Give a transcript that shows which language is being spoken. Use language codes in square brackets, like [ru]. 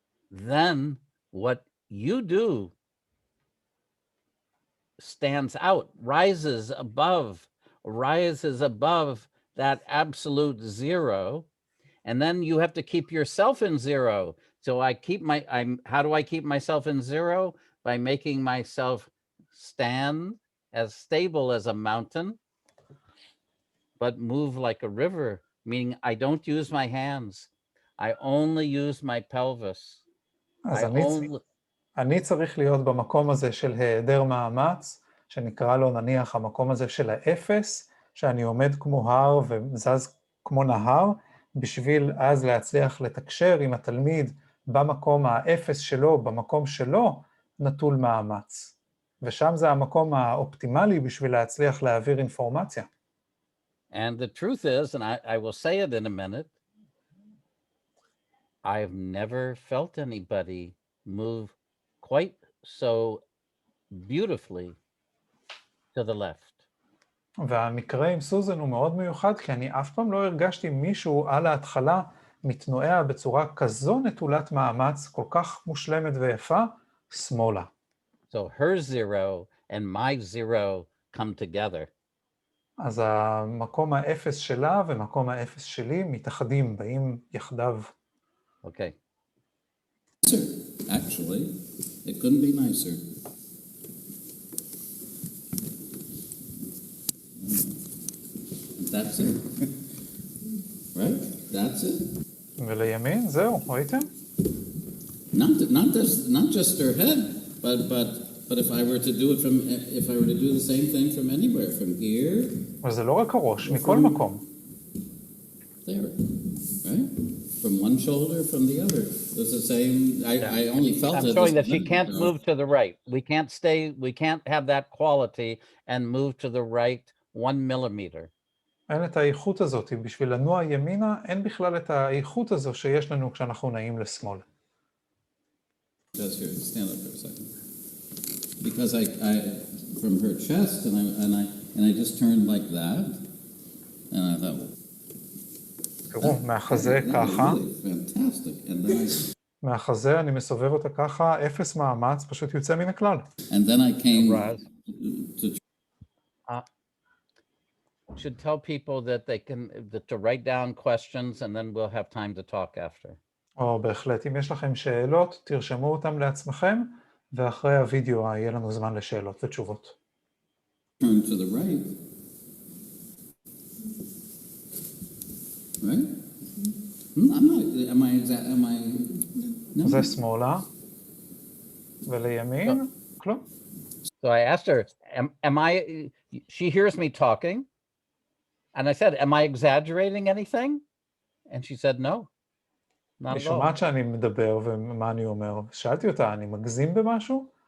[en] then what you do stands out, rises above that absolute zero, and then you have to keep yourself in zero. So how do I keep myself in zero? By making myself stand as stable as a mountain, but move like a river, meaning I don't use my hands. I only use my pelvis. [he] אז אני צריך להיות במקום הזה של היעדר מאמץ, שנקרא לו נניח המקום הזה של האפס, שאני עומד כמו הר וזז כמו נהר, בשביל אז להצליח לתקשר עם התלמיד במקום האפס שלו, במקום שלו, נטול מאמץ. ושם זה המקום האופטימלי בשביל להצליח להעביר אינפורמציה. [en] And the truth is, and I will say it in a minute, I've never felt anybody move quite so beautifully to the left. [he] והמקרה עם סוזן הוא מאוד מיוחד, כי אני אף פעם לא הרגשתי מישהו על ההתחלה מתנועע בצורה כזו נטולת מאמץ, כל כך מושלמת ויפה, שמאלה. [en] So her zero and my zero come together. [he] אז המקום האפס שלה ומקום האפס שלי מתאחדים, באים יחדיו. [en] Okay. Actually, it couldn't be nicer. That's it. Right? That's it. [he] ולימין, זהו, ראיתם? [en] Not just her head, but if I were to do the same thing from anywhere, from here. [he] אבל זה לא רק הראש, מכל מקום. [en] There, right? From one shoulder, from the other. It's the same. I only felt I'm it. showing that she can't move to the right. We can't have that quality and move to the right 1 millimeter. [he] אין את האיכות הזאת, בשביל לנוע ימינה, אין בכלל את האיכות הזו שיש לנו כשאנחנו נעים לשמאל. [en] Just here, stand up for a second. Because I from her chest, and I just turned like that, and I thought, [he] תראו, מהחזה ככה, [en] fantastic, and then [he] מהחזה אני מסובב אותה ככה, אפס מאמץ, פשוט יוצא מן הכלל. [en] and then I came to Should tell people that to write down questions and then we'll have time to talk after. [he] בהחלט, אם יש לכם שאלות, תרשמו אותם לעצמכם, ואחרי הוידאו יהיה לנו זמן לשאלות ותשובות. [en] turn to the right. Right? Am I? No. [he] זה שמאלה, ולימין, כלום. [en] So I asked her, am I, she hears me talking. And I said, am I exaggerating anything? And she said, no, not [he] היא [en] at all. [he] שומעת שאני מדבר ומה אני אומר. שאלתי אותה, אני מגזים במשהו?